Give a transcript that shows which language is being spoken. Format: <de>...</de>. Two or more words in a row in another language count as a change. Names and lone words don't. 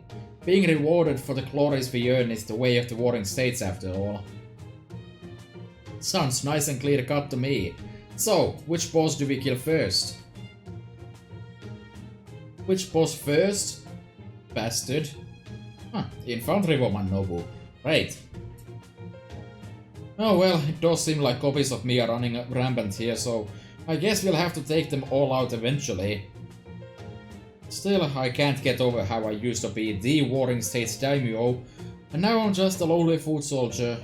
<en>Being rewarded for the glories we earn is the way of the warring states after all. Sounds nice and clear cut to me. So, which boss do we kill first? Which boss first? Bastard. Huh, infantrywoman Nobu. Right. Oh well, it does seem like copies of me are running rampant here, so I guess we'll have to take them all out eventually. Still, I can't get over how I used to be the warring state's daimyo, and now I'm just a lowly foot soldier.</en>